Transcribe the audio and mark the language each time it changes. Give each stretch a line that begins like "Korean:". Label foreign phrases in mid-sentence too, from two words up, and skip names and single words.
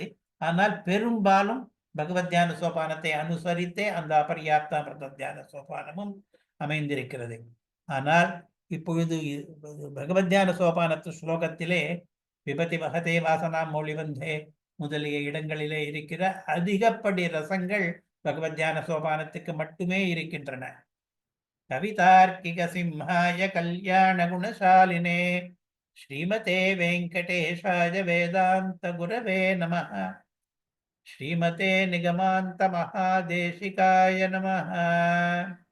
Tamil: ஆனால் பெரும்பாலும் பகவத் தியான சோபானத்தை அனுசரித்தே அந்த அபர்யாப்த அமிர்த தியான சோபானமும் அமைந்திருக்கிறது. ஆனால் இப்பொழுது பகவத் தியான சோபானத்து ஸ்லோகத்திலே விபதி மகதே வாசனாம் மொழிவந்தே முதலிய இடங்களிலே இருக்கிற அதிகப்படி ரசங்கள் பகவத் தியான சோபானத்துக்கு மட்டுமே இருக்கின்றன.
Sanskrit: कवितार्किक सिंहाय कल्याण गुणशालिने श्रीमते वेङ्कटेशाय वेदान्त गुरवे नमः. श्रीमते निगमान्त महादेशिकाय नमः.